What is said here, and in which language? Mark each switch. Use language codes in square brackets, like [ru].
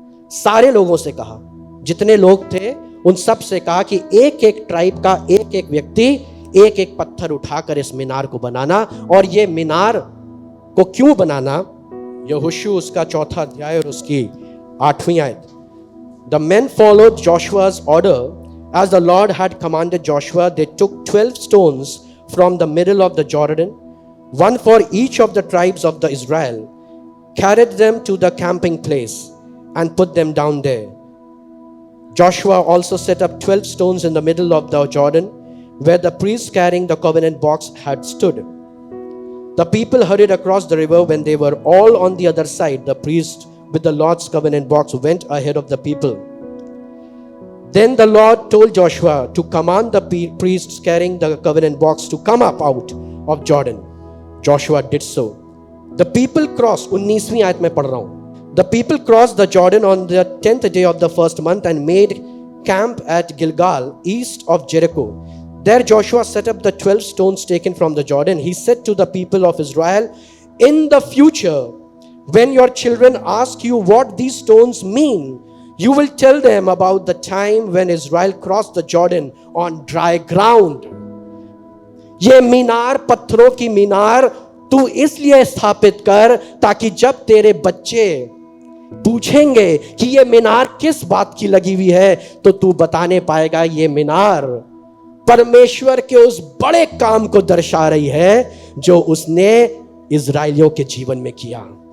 [hi] सारे लोगों से कहा, जितने लोग थे उन सब से कहा कि एक एक ट्राइब का एक एक व्यक्ति एक एक पत्थर उठाकर इस मीनार को बनाना। और ये मीनार को क्यों बनाना, यहोशू उसका 4 अध्याय और उसकी 8वीं आयत। [en] The men followed Joshua's order as the Lord had commanded Joshua. They took 12 stones from the middle of the Jordan, one for each of the tribes of the Israel, carried them to the camping place and put them down there. Joshua also set up 12 stones in the middle of the Jordan where the priests carrying the covenant box had stood. The people hurried across the river. When they were all on the other side, the priest with the Lord's covenant box went ahead of the people. Then the Lord told Joshua to command the priests carrying the covenant box to come up out of Jordan. Joshua did so. The people crossed, [hi] 19वीं आयत में पढ़ रहा हूं। [en] The people crossed the Jordan on the 10th day of the first month and made camp at Gilgal, east of Jericho. There Joshua set up the 12 stones taken from the Jordan. He said to the people of Israel, in the future, when your children ask you what these stones mean, you will tell them about the time when Israel crossed the Jordan on dry ground. [hi] ये मीनार, पत्थरों की मीनार तू इसलिए स्थापित कर ताकि जब तेरे बच्चे पूछेंगे कि ये मीनार किस बात की लगी हुई है, तो तू बताने पाएगा ये मीनार परमेश्वर के उस बड़े काम को दर्शा रही है जो उसने इजराइलियों के जीवन में किया।